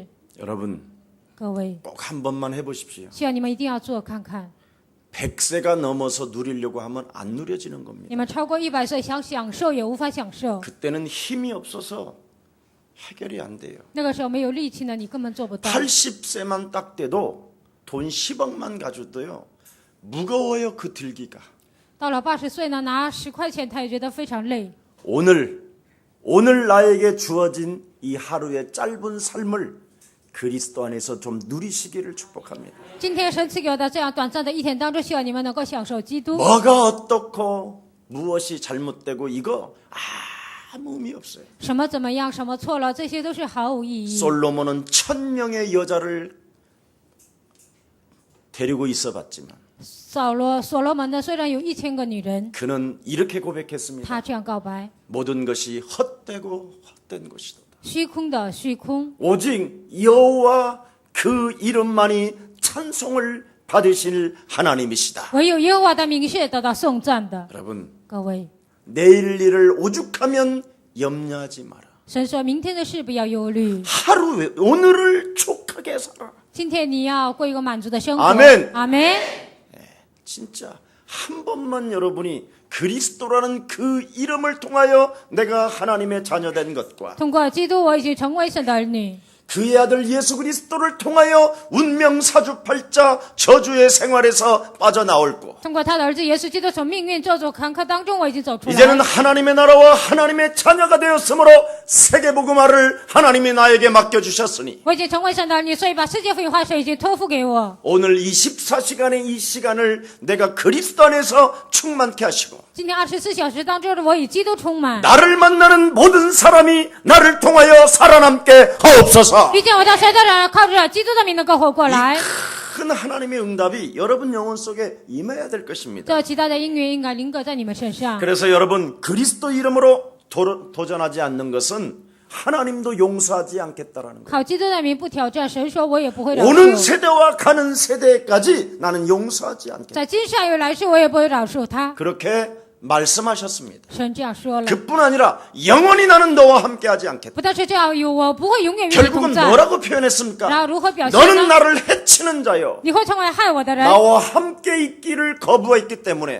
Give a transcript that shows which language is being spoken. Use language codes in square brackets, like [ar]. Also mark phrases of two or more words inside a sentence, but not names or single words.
[ko] 여러분 [zh] 各位， [ko] 꼭 한 번만 해보십시오. [zh] 希望你们一定要做看看。 [ko] 100세가 넘어서 누리려고 하면 안 누려지는 겁니다. [zh] 你们超过100岁想享受也无法享受， [ko] 그때는 힘이 없어서 해결이 안 돼요. [zh] 那个时候没有力气呢，你根本做不到。 [ko] 80세만 딱 돼도 돈 10억만 가져도요. [zh] 무거워요 그 들기가. [ko] 到了80岁呢，拿10块钱他也觉得非常累。 [zh] 오늘 나에게 주어진 이 하루의 짧은 삶을 그리스도 안에서 좀 누리시기를 축복합니다. [ko] 今天神赐给我的这样短暂的一天当中，希望你们能够享受基督。 [zh] 뭐가 어떻고 무엇이 잘못되고 이거 아무 의미 없어요. [ko] 什么怎么样，什么错了，这些都是毫无意义。 [zh] 솔로몬은 1000명의 여자를 데리고 있어봤지만 [ko] 所罗门呢，虽然有1000个女人， [zh] 그는 이렇게 고백했습니다. [ko] 他这样告白： [zh] 모든 것이 헛되고 헛된 것이다. [ko] 虚空的虚空， [zh] 오직 여호와 그 이름만이 찬송을 받으실 하나님이시다. [ko] 唯有耶和华的名是得到颂赞的。 [zh] 여러분 [ko] 各位， [zh] 내일 일을 오죽하면 염려하지 마라. [ko] 神说明天的事不要忧虑， [zh] 하루 오늘을 촉하게 살아. [ko] 今天你要过一个满足的生活。 [zh] 아멘 [ko] 阿门。 [zh] 진짜 한 번만 여러분이 그리스도라는 그 이름을 통하여 내가 하나님의 자녀된 것과 [ko] 通过基督，我已经成为神的儿女。 [zh] 그의 아들 예수 그리스도를 통하여 운명 사주팔자 저주의 생활에서 빠져나올고 [ko] 通过他的儿子耶稣基督从命运咒诅坎坷当中，我已经走出来。 [zh] 이제는 하나님의 나라와 하나님의 자녀가 되었으므로 세계복음화를 하나님이 나에게 맡겨주셨으니 [ko] 我已经成为神的儿女，所以把世界福音化事已经托付给我。 [zh] 오늘 24시간의 이 시간을 내가 그리스도 안에서 충만케 하시고 [ko] 今天24小时当中的我以基督充满， [zh] 나를 만나는 모든 사람이 나를 통하여 살아남게 하옵소서. [ko] 遇见我到谁的人，靠着基督的名能够活过来。 [zh] 큰 하나님의 응답이 여러분 영혼 속에 임해야 될 것입니다. [ko] 这其他的应允应该临格在你们身上。 [zh] 그래서 여러분 그리스도 이름으로 도전하지 않는 것은 하나님도 용서하지 않겠다라는 거예요. [ko] 靠基督的名不挑战，神说我也不会饶 [zh] 오는 [ko] 恕。 [zh] 세대와 가는 세대까지 나는 용서하지 않겠다. [ko] 在今世有来世，我也不会饶恕他。 [zh] 그렇게 말씀하셨습니다. [ko] 神这样说了， [zh] 그뿐 아니라 영원히 나는 너와 함께하지 않겠다. [ko] 不但是这样，我不会永远与你 [zh] 결국은 [ko] 同在。 [zh] 뭐라고 표현했습니까? [ko] 然后如何表现 [zh] 너는 [ko] 呢？ [zh] 나를 해치는 자요. [ko] 你会成为害我的人， [zh] 나와 함께 있기를 거부했기 때문에